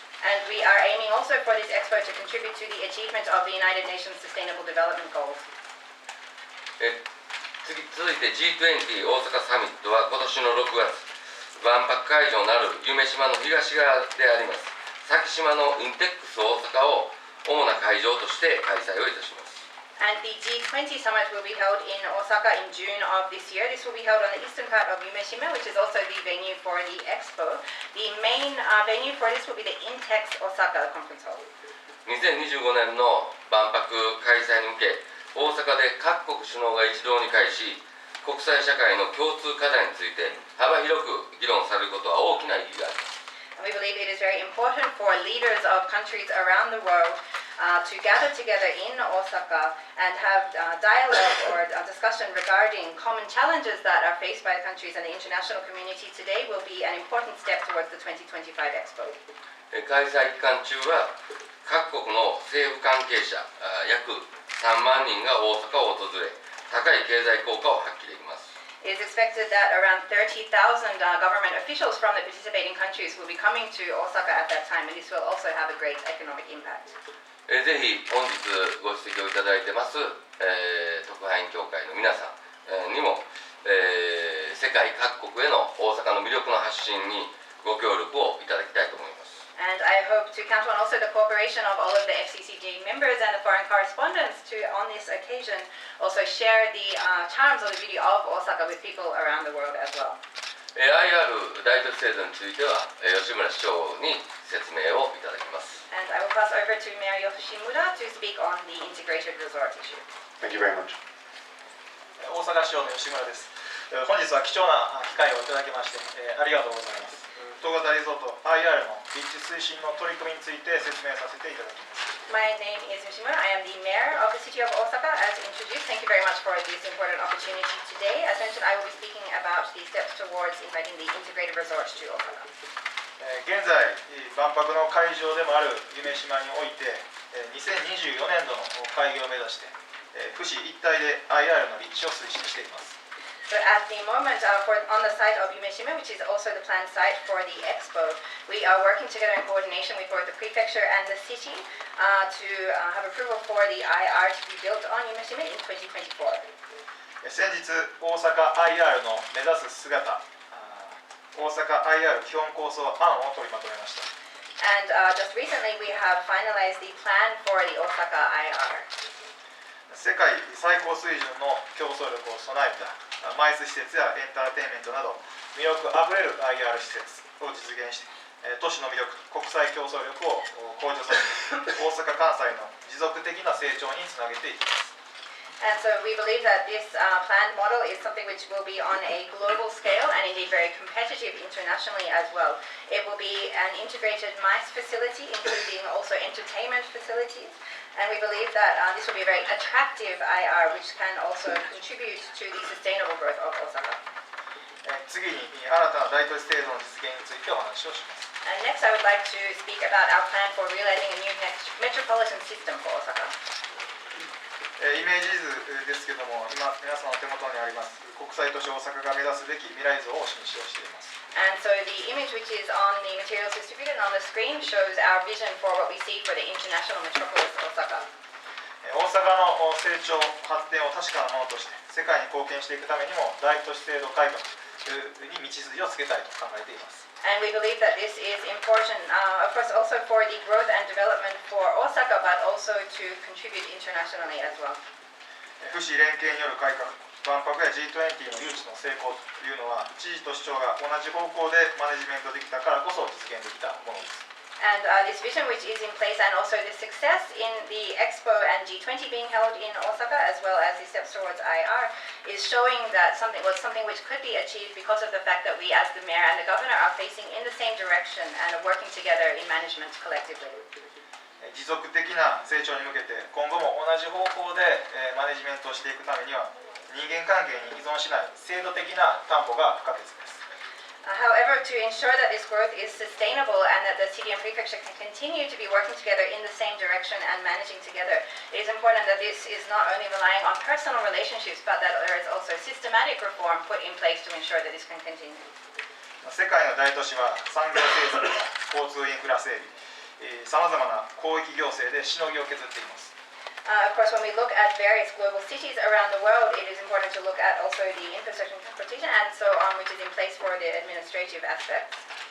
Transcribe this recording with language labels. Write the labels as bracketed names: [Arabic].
[English] And we are aiming also for this Expo to contribute to the achievement of the United Nations Sustainable Development Goals. [Japanese] 続いて G20 大阪サミットは今年の6月、万博会場なる夢洲の東側であります先島のインテックス大阪を主な会場として開催をいたします。 [English] And the G20 summit will be held in Osaka in June of this year. This will be held on the eastern part of Yumeshima, which is also the venue for the Expo. The main venue for this will be the Intex Osaka Conference Hall. [Japanese] 2025年の万博開催に向け、大阪で各国首脳が一堂に会し、国際社会の共通課題について幅広く議論されることは大きな意義があります。 [English] And we believe it is very important for leaders of countries around the world to gather together in Osaka and have dialogue or discussion regarding common challenges that are faced by the countries and the international community today will be an important step towards the 2025 Expo. [Japanese] 開催期間中は各国の政府関係者約3万人が大阪を訪れ、高い経済効果を発揮できます。 [English] It is expected that around 30,000 government officials from the participating countries will be coming to Osaka at that time, and this will also have a great economic impact. [Japanese] ぜひ本日ご指摘をいただいてます、特派員協会の皆さんにも、世界各国への大阪の魅力の発信にご協力をいただきたいと思います。 [English] And I hope to count on also the cooperation of all of the FCCJ members and the foreign correspondents to, on this occasion, also share the charms or the beauty of Osaka with people around the world as well. [Japanese] IR 大都市制度については吉村市長に説明をいただきます。 [English] And I will pass over to Mayor Yoshimura to speak on the integrated resort issue. Thank you very much. [Japanese] 大阪市長の吉村です。本日は貴重な機会をいただきまして、ありがとうございます。東型リゾート IR の立地推進の取り組みについて説明させていただきます。 [English] My name is Yoshimura. I am the mayor of the city of Osaka, as introduced. Thank you very much for this important opportunity today. As mentioned, I will be speaking about the steps towards inviting the integrated resorts to Osaka. [Japanese] 現在、万博の会場でもある夢洲において、2024年度の開業を目指して、府市一体で IR の立地を推進しています。 [English] So at the moment, on the site of Yumeshima, which is also the planned site for the Expo, we are working together in coordination with both the prefecture and the city to have approval for the IR to be built on Yumeshima in 2024. [Japanese] 先日、大阪 IR の目指す姿大阪 IR 基本構想案を取りまとめました。 [English] And just recently, we have finalized the plan for the Osaka IR. [Japanese] 世界最高水準の競争力を備えたマイス施設やエンターテインメントなど魅力あふれる IR 施設を実現して、都市の魅力、国際競争力を向上させ、大阪・関西の持続的な成長につなげていきます。 [English] And so we believe that this planned model is something which will be on a global scale and indeed very competitive internationally as well. It will be an integrated MICE facility, including also entertainment facilities. And we believe that this will be a very attractive IR, which can also contribute to the sustainable growth of Osaka. [Japanese] 次に新たな大都市制度の実現についてお話をします。 [English] And next, I would like to speak about our plan for realizing a new metropolitan system for Osaka. [Japanese] イメージ図ですけども、今皆さんの手元にあります国際都市大阪が目指すべき未来像をお示しをしています。 [English] And so the image which is on the materials distributed on the screen shows our vision for what we see for the international metropolis Osaka. [Japanese] 大阪の成長発展を確かなものとして世界に貢献していくためにも大都市制度改革に道筋をつけたいと考えています。 [English] And we believe that this is important, of course, also for the growth and development for Osaka, but also to contribute internationally as well. [Japanese] 府市連携による改革、万博や G20 の誘致の成功というのは、知事と市長が同じ方向でマネジメントできたからこそ実現できたものです。 [English] And this vision which is in place and also the success in the Expo and G20 being held in Osaka as well as the steps towards IR is showing that something which could be achieved because of the fact that we as the mayor and the governor are facing in the same direction and are working together in management collectively. [Japanese] 持続的な成長に向けて今後も同じ方向でマネジメントをしていくためには人間関係に依存しない制度的な担保が不可欠です。 [English] However, to ensure that this growth is sustainable and that the city and prefecture can continue to be working together in the same direction and managing together, it is important that this is not only relying on personal relationships, but that there is also systematic reform put in place to ensure that this can continue. [Japanese] 世界の大都市は産業政策や交通インフラ整備、さまざまな広域行政でしのぎを削っています。 [English] Of course, when we look at various global cities around the world, it is important to look at also the infrastructure and transportation and so on, which is in place for the administrative aspects.